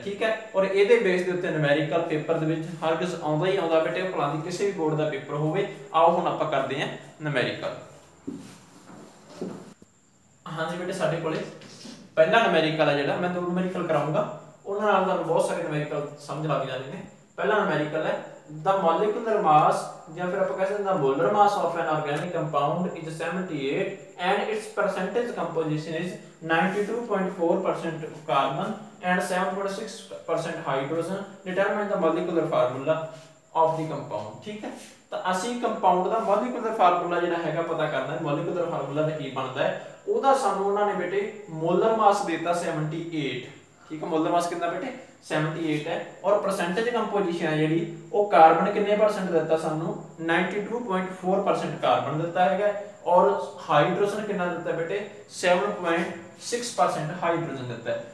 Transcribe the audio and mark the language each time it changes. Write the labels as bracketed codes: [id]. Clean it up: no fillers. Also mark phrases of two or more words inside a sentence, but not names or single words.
[pa] ਠੀਕ ਹੈ, ਔਰ ਇਹਦੇ ਬੇਸ ਦੇ ਉੱਤੇ ਨੂਮੈਰੀਕਲ ਪੇਪਰ ਦੇ ਵਿੱਚ ਹਰ ਕਿਸ ਆਉਂਦਾ ਹੀ ਆਉਂਦਾ ਬੇਟੇ, ਭਲਾਂ ਦੀ ਕਿਸੇ ਵੀ ਬੋਰਡ ਦਾ ਪੇਪਰ ਹੋਵੇ। ਆਓ ਹੁਣ ਆਪਾਂ ਕਰਦੇ ਹਾਂ ਨੂਮੈਰੀਕਲ। ਹਾਂਜੀ ਬੇਟੇ, ਸਾਡੇ ਕੋਲੇ ਪਹਿਲਾ ਨੂਮੈਰੀਕਲ ਹੈ ਜਿਹੜਾ ਮੈਂ ਦੋ ਨੂਮੈਰੀਕਲ ਕਰਾਉਂਗਾ, ਉਹਨਾਂ ਨਾਲ ਤੁਹਾਨੂੰ ਬਹੁਤ ਸਾਰੇ ਨੂਮੈਰੀਕਲ ਸਮਝ ਲੱਗ ਜਾਣੇ ਨੇ। ਪਹਿਲਾ ਨੂਮੈਰੀਕਲ ਹੈ [en] the molecular mass [pa] ਜਾਂ ਫਿਰ ਆਪਾਂ ਕਹਿੰਦੇ ਹਾਂ [en] the molar mass of an organic compound is 78 and its percentage composition is 92.4% carbon and 7.6% hydrogen. Determine the molecular formula of the compound। [pa] ਠੀਕ ਹੈ, ਤਾਂ ਅਸੀਂ ਕੰਪਾਊਂਡ ਦਾ [en] molecular formula [pa] ਜਿਹੜਾ ਹੈਗਾ ਪਤਾ ਕਰਨਾ ਹੈ। [en] molecular formula [pa] ਦਾ ਕੀ ਬਣਦਾ ਹੈ, ਉਹਦਾ ਸਾਨੂੰ ਉਹਨਾਂ ਨੇ ਬੇਟੇ [en] molar mass [pa] ਦਿੱਤਾ 78। ਠੀਕ ਹੈ, [en] molar mass [pa] ਕਿੰਨਾ ਬੇਟੇ 78 ਹੈ, ਔਰ [en] percentage composition [pa] ਹੈ ਜਿਹੜੀ ਉਹ ਕਾਰਬਨ ਕਿੰਨੇ % ਦਿੱਤਾ ਸਾਨੂੰ 92.4% ਕਾਰਬਨ ਦਿੱਤਾ ਹੈਗਾ, ਔਰ ਹਾਈਡਰੋਜਨ ਕਿੰਨਾ ਦਿੱਤਾ ਬੇਟੇ 7.6% ਹਾਈਡਰੋਜਨ ਦਿੱਤਾ ਹੈ।